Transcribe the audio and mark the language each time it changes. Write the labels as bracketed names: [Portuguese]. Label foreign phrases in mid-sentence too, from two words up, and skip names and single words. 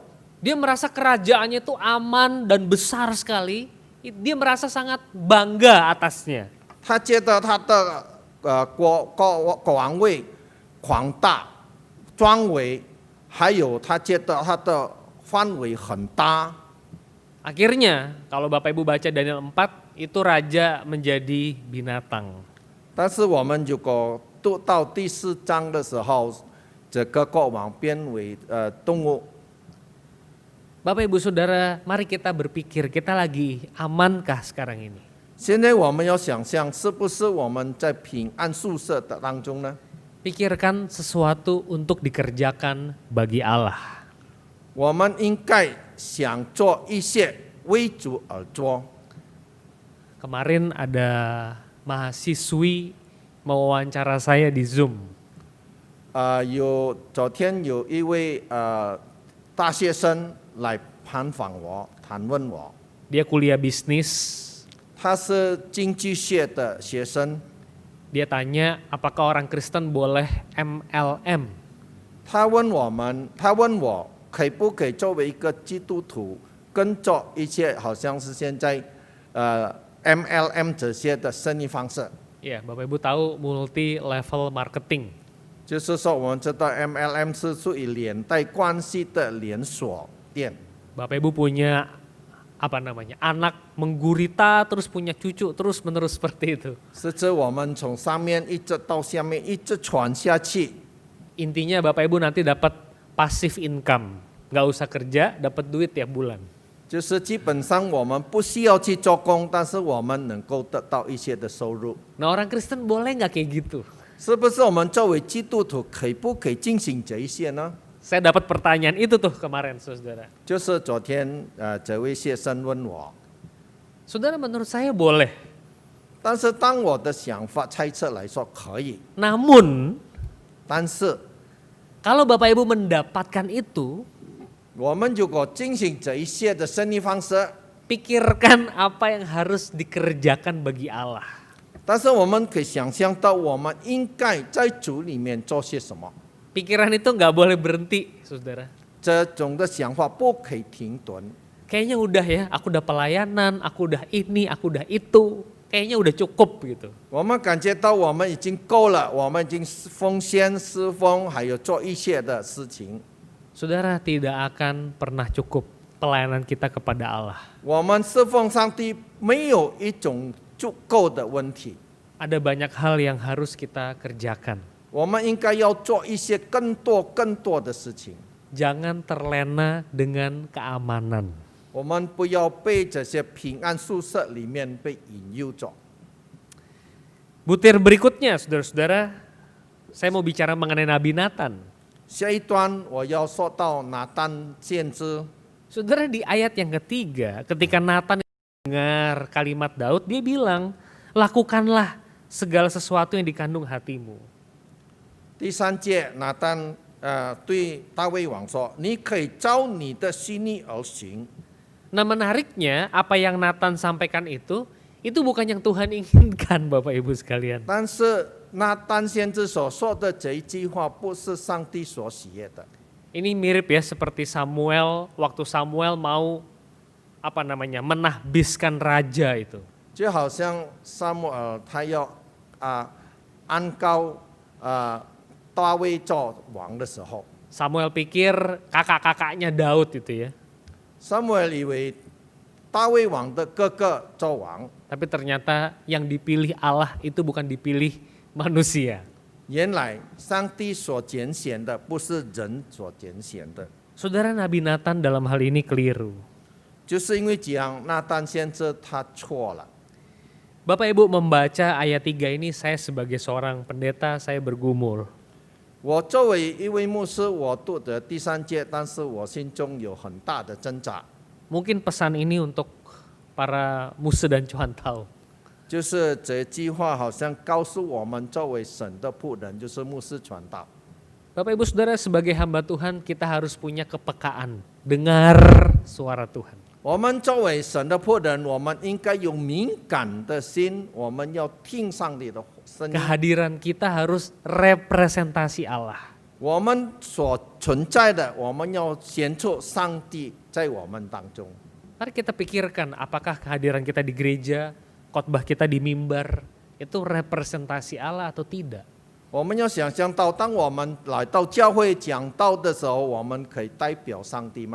[Indonesian] Dia merasa kerajaannya itu aman dan besar sekali. Dia merasa sangat bangga atasnya. [Chinese] 他觉得他的国王位广大、壮伟，还有他觉得他的范围很大。 [Indonesian] Akhirnya kalau Bapak Ibu baca Daniel 4, itu raja menjadi binatang. [Chinese] 但是我们如果读到第4章的时候，这个国王变为动物。 [Indonesian] Bapak Ibu Saudara, mari kita berpikir kita lagi amankah sekarang ini? [Chinese] 现在我们要想象，是不是我们在平安宿舍的当中呢？ [Indonesian] Pikirkan sesuatu untuk dikerjakan bagi Allah. [Chinese] 我们应该想做一些为主而做。 [Indonesian] Kemarin ada mahasiswi mewawancara saya di Zoom. [Chinese] 昨天有一位大学生来探访我，谈问我， [Indonesian] Dia kuliah bisnis. [Chinese] 他是经济学的学生， [Indonesian] Dia tanya apakah orang Kristen boleh MLM. [Chinese] 他问我可不可以作为一个基督徒，跟做一些好像是现在MLM 这些的生意方式。 [Indonesian] Ya, Bapak Ibu tahu [English] multi level marketing. [Chinese] 就是说，我们知道 MLM 是属于连带关系的连锁店。 [Indonesian] Bapak Ibu punya anak menggurita terus punya cucu terus menerus seperti itu. [Chinese] 是指我们从上面一直到下面一直传下去。 [Indonesian] Intinya Bapak Ibu nanti dapat [English] passive income, [Indonesian] nggak usah kerja, dapat duit tiap bulan. [Chinese] 就是基本上我们不需要去做工，但是我们能够得到一些的收入。 [Indonesian] Nah orang Kristen boleh nggak kayak gitu? [Chinese] 是不是我们作为基督徒可不可以进行这一些呢？ [Indonesian] Saya dapat pertanyaan itu tuh kemarin, saudara. [Chinese] 就是昨天这位学生问我， [Indonesian] Saudara, menurut saya boleh. [Chinese] 但是当我的想法猜测来说可以， [Indonesian] Namun [Chinese] 但是 [Indonesian] kalau Bapak Ibu mendapatkan itu, [Chinese] 我们如果进行这一些的生意方式， [Indonesian] pikirkan apa yang harus dikerjakan bagi Allah. [Chinese] 但是我们可以想象到我们应该在主里面做些什么。 [Indonesian] Pikiran itu nggak boleh berhenti, saudara. [Chinese] 这种的想法不可以停顿。 [Indonesian] Kayaknya udah ya, aku udah pelayanan, aku udah ini, aku udah itu. Kayaknya udah cukup gitu. [Chinese] 我们感觉到我们已经够了，我们已经奉献、侍奉，还有做一切的事情。 [Indonesian] Saudara, tidak akan pernah cukup pelayanan kita kepada Allah. [Chinese] 我们侍奉上帝没有一种足够的问题， [Indonesian] Ada banyak hal yang harus kita kerjakan. [Chinese] 我们应该要做一些更多的事情。 [Indonesian] Jangan terlena dengan keamanan. [Chinese] 我们不要被这些平安宿舍里面被引诱着。 [Indonesian] Butir berikutnya, saudara-saudara, saya mau bicara mengenai Nabi Nathan. [Chinese] 下一段我要说到拿单先知， [Indonesian] Saudara, di ayat yang ketiga, ketika Nathan dengar kalimat Daud, dia bilang, lakukanlah segala sesuatu yang dikandung hatimu. [Chinese] 第三节拿单对大卫王说：“你可以照你的心意而行。” [Indonesian] Nah menariknya, apa yang Nathan sampaikan itu bukan yang Tuhan inginkan Bapak Ibu sekalian. [Chinese] 但是拿单先知所说的这一句话，不是上帝所喜悦的。 [Indonesian] Ini mirip ya seperti Samuel, waktu Samuel mau menahbiskan raja itu. [Chinese] 就好像撒母耳他要安高大卫做王的时候， [Indonesian] Samuel pikir kakak-kakaknya Daud itu ya. [Chinese] 撒母耳以为大卫王的哥哥做王， [Indonesian] Tapi ternyata yang dipilih Allah itu bukan dipilih manusia. [Chinese] 原来上帝所拣选的不是人所拣选的， [Indonesian] Saudara, Nabi Nathan dalam hal ini keliru. [Chinese] 就是因为这样，那单先知他错了。 [Indonesian] Bapak Ibu membaca ayat 3 ini, saya sebagai seorang pendeta, saya bergumul. [Chinese] 我作为一位牧师，我读的第三节，但是我心中有很大的挣扎。 [Indonesian] Mungkin pesan ini untuk para musuh dan cuantau. [Chinese] 就是这句话好像告诉我们，作为神的仆人，就是牧师传道。 [Indonesian] Bapak Ibu Saudara, sebagai hamba Tuhan kita harus punya kepekaan, dengar suara Tuhan. [Chinese] 我们作为神的仆人，我们应该有敏感的心，我们要听上帝的声音。 [Indonesian] Kehadiran kita harus representasi Allah. [Chinese] 我们所存在的，我们要显出上帝在我们当中。 [Indonesian] Mari kita pikirkan apakah kehadiran kita di gereja, khotbah kita di mimbar, itu representasi Allah atau tidak. [Chinese] 我们要想象到，当我们来到教会讲道的时候，我们可以代表上帝吗？